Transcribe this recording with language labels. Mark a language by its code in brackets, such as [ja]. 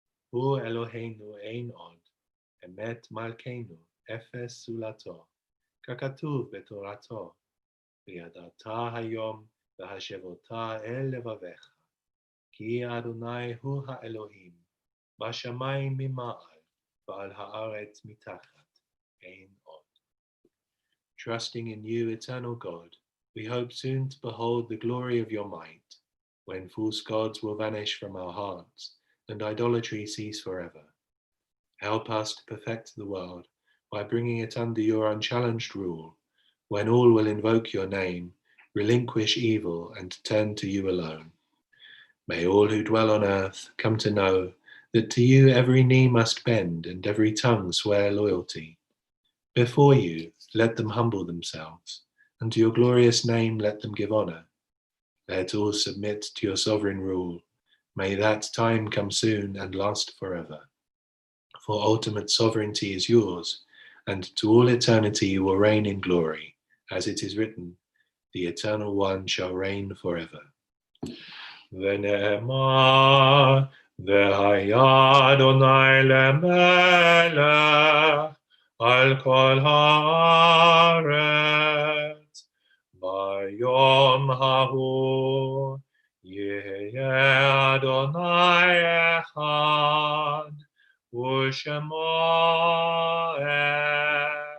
[he] הוא אלוהינו אין עוד, אמת מלכנו, אפס זולתו, ככתוב בתורתו, וידעת היום והשבות אל לבביך, כי אדוני הוא האלוהים, בשמיים ממעל, ועל הארץ מתחת, אין עוד. [en] Trusting in you, eternal God, we hope soon to behold the glory of your might, when false gods will vanish from our hearts, and idolatry cease forever. Help us to perfect the world by bringing it under your unchallenged rule, when all will invoke your name, relinquish evil, and turn to you alone. May all who dwell on earth come to know that to you every knee must bend and every tongue swear loyalty. Before you, let them humble themselves, and to your glorious name let them give honor. Let all submit to your sovereign rule. May that time come soon and last forever. For ultimate sovereignty is yours, and to all eternity you will reign in glory. As it is written, the Eternal One shall reign forever. [he] ונאמר, והיה אדוני למלך על כל הארץ. ביום ההוא יהיה אדוני אחד, ושמו אחד.